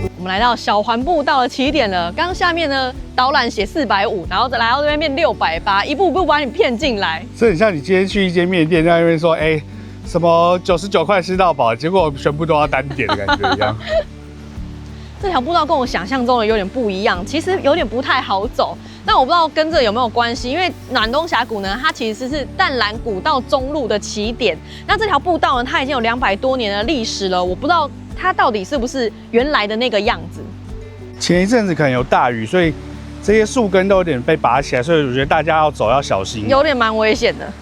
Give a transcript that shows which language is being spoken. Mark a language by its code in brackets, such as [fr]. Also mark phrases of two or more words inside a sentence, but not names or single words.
[zh] 來到小環步道的起點了。剛剛下面呢導覽寫450，然後再來到這邊變680，一步步把你騙進來。這很像你今天去一間麵店，在那邊說，哎，什麼99塊吃到飽，結果全部都要單點的感覺一樣。這條步道跟我想象中的有點不一樣，其實有點不太好走。那我不知道跟這有沒有關係，因為暖東峽谷呢，它其實是淡蘭古道中路的起點。那這條步道呢，它已經有200多年的歷史了，我不知道它到底是不是原來的那個樣子。前一陣子可能有大雨，所以這些樹根都有點被拔起來，所以我覺得大家要走要小心，有點蠻危險的。